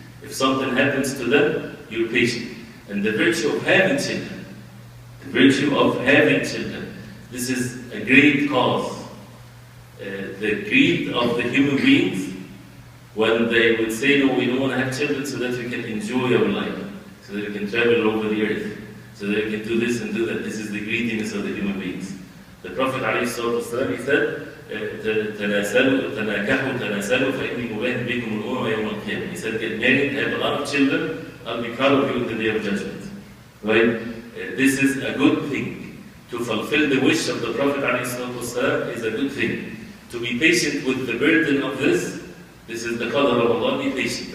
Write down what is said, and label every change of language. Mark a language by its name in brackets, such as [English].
[English] If something happens to them, you're patient. And the virtue of having children, this is a great cause. The greed of the human beings, when they would say, no, we don't want to have children so that we can enjoy our life, so that we can travel over the earth, so that we can do this and do that. This is the greediness of the human beings. The Prophet ﷺ, he said, [Arabic] تناكحوا تناسلوا فإني مباهٍ بكم الأمم يوم القيامة. [English] He said, get married, have a lot of children, I'll be proud of you in the day of judgment. Right? This is a good thing. To fulfill the wish of the Prophet ﷺ is a good thing. To be patient with the burden of this is the qadr of Allah. Be patient.